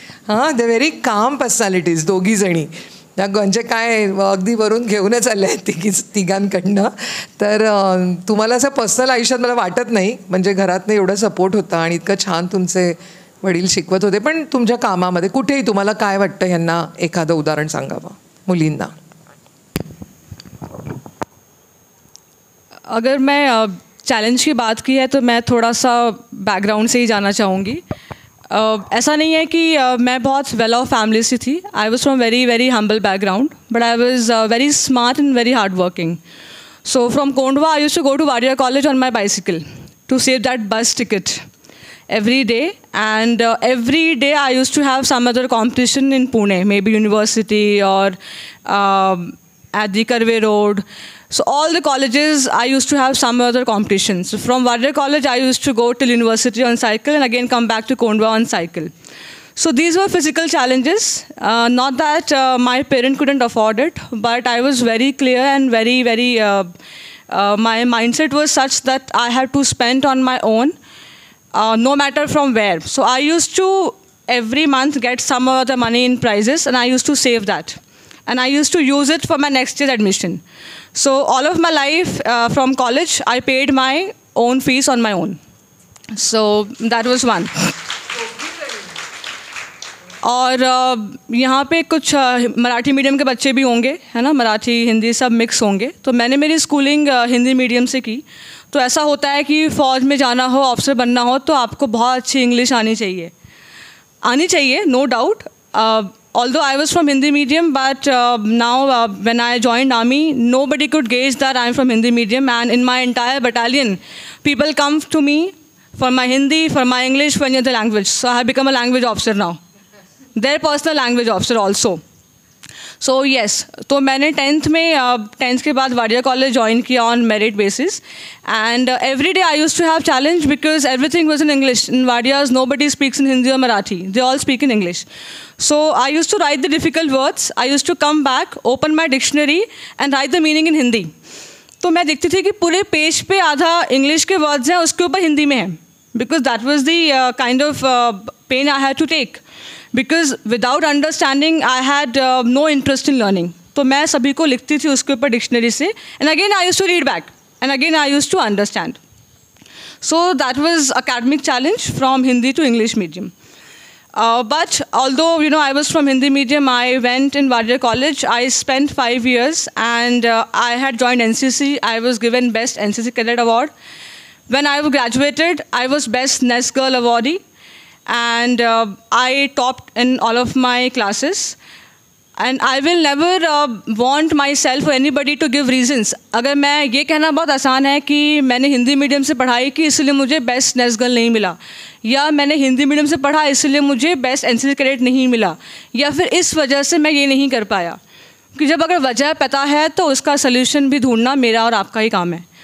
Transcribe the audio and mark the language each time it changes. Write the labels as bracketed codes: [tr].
[en] they very calm personalities [mr] दोघीजणी. त्या म्हणजे काय अगदी वरून घेऊनच आल्या आहेत तिघांकडनं. तर तुम्हाला असं पर्सनल आयुष्यात मला वाटत नाही, म्हणजे घरातनं एवढं सपोर्ट होता आणि इतकं छान तुमचे वडील शिकवत होते. पण तुमच्या कामामध्ये कुठेही तुम्हाला काय वाटतं, ह्यांना एखादं उदाहरण सांगावं मुलींना? [hi] अगर मैं चैलेंज की बात की है तो मैं थोड़ा सा बैकग्राउंड से ही जाना चाहूँगी. ऐसा नहीं है कि मैं बहुत वेल ऑफ फैमिली से थी. [en] I was from very humble background, but I was very smart and very hard working. So from Kondhwa I used to go to Wadia college on my bicycle to save that bus ticket every day, and every day I used to have some other competition in Pune, maybe university or at the Karve Road. So all the colleges, I used to have some other competitions. So from Warrior College, I used to go till university on cycle and again come back to Kondwa on cycle. So these were physical challenges. Not that my parent couldn't afford it, but I was very clear and very, my mindset was such that I had to spend on my own, no matter from where. So I used to every month get some of the money in prizes, and I used to save that. And I used to use it for my next year's admission. So all of my life from college, I paid my own fees on my own. So that was one. [hi] और यहाँ पे कुछ Marathi medium के बच्चे भी होंगे, है ना, मराठी हिंदी सब मिक्स होंगे. तो मैंने मेरी स्कूलिंग हिंदी मीडियम से की. तो ऐसा होता है कि फ़ौज में जाना हो, ऑफिसर बनना हो, तो आपको बहुत अच्छी इंग्लिश आनी चाहिए, [en] No doubt. Although I was from Hindi medium, but now when I joined army, nobody could gauge that I'm from Hindi medium, and in my entire battalion, people come to me for my Hindi, for my English, for any other language. So I have become a language officer now. Their personal language officer also. So yes, [hi] तो मैंने 10th में 10th के बाद Wadia college join किया [en] on merit basis, and every day I used to have challenge because everything was in English. In Wadias, nobody speaks in Hindi or Marathi. They all speak in English. So I used to write the difficult words. I used to come back, open my dictionary, and write the meaning in Hindi. [hi] तो मैं देखती थी कि पूरे page पे आधा English के words हैं, उसके ऊपर हिंदी में है. [en] Because that was the kind of pain I had to take. Because without understanding, I had no interest in learning. [hi] तो मैं सभी को लिखती थी उसके ऊपर डिक्शनरी से, [en] and again I used to read back, and again I used to understand. So that was academic challenge from Hindi to English medium. But although I was from Hindi medium, I went in Warrior College. I spent 5 years, and I had joined NCC. I was given Best NCC Cadet Award. When I graduated, I was Best Nest Girl Awardee. And I topped in all of my classes. And I will never want myself or anybody to give reasons. [hi] अगर मैं ये कहना बहुत आसान है कि मैंने Hindi medium से पढ़ाई की इसलिए मुझे बेस्ट नेस्ट गर्ल नहीं मिला, या मैंने हिंदी मीडियम से पढ़ा इसलिए मुझे बेस्ट एनसीसी कैडेट नहीं मिला, या फिर इस वजह से मैं ये नहीं कर पाया. कि जब अगर वजह पता है तो उसका सल्यूशन भी ढूंढना मेरा और आपका ही काम है.